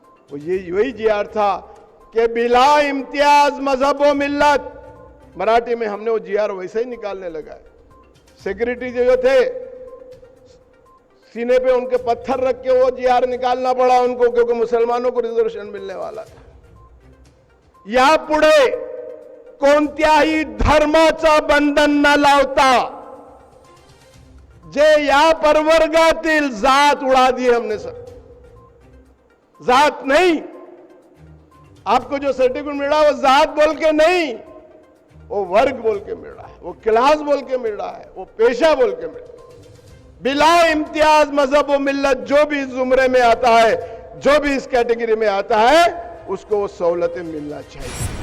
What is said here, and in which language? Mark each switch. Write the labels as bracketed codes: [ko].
[hi] वो ये वही जियार था कि बिला इम्तियाज मजहब व मिल्लत। मराठी में हमने वो जियार वैसे ही निकालने लगा है। सिक्योरिटी जो थे सीने पे उनके पत्थर रख के वो जियार निकालना पड़ा उनको, क्योंकि मुसलमानों को रिजर्वेशन मिलने वाला था। [mr] यापुढे कोणत्याही धर्माचा बंधन न लावता जे या प्रवर्गातील जात [hi] उड़ा दी हमने सर। जात नहीं, आपको जो सर्टिफिकेट मिल रहा है वो जात बोल के नहीं, वो वर्ग बोल के मिल रहा है, वो क्लास बोल के मिल रहा है, वो पेशा बोल के मिल रहा है। बिला इम्तियाज मजहब व मिल्लत, जो भी इस जुमरे में आता है, जो भी इस कैटेगरी में आता है, उसको वो सहूलतें मिलना चाहिए।